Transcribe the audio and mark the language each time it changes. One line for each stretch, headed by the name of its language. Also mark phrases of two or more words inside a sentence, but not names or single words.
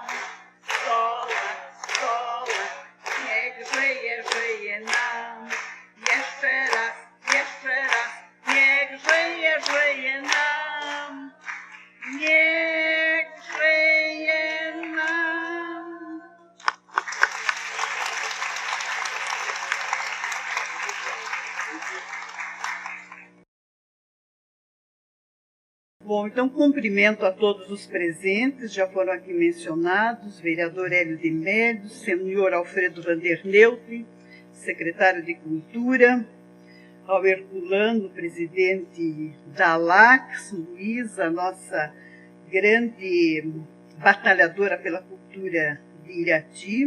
Polish: Sola, sola, niech żyje, żyje nam. Jeszcze raz, niech żyje, żyje nam. Niech żyje nam.
Portuguese: Bom, então cumprimento a todos os presentes, já foram aqui mencionados, vereador Hélio de Mello, senhor Alfredo Vanderneutri, secretário de Cultura, ao Herculano, presidente da ALACS, Luísa, nossa grande batalhadora pela cultura de Irati.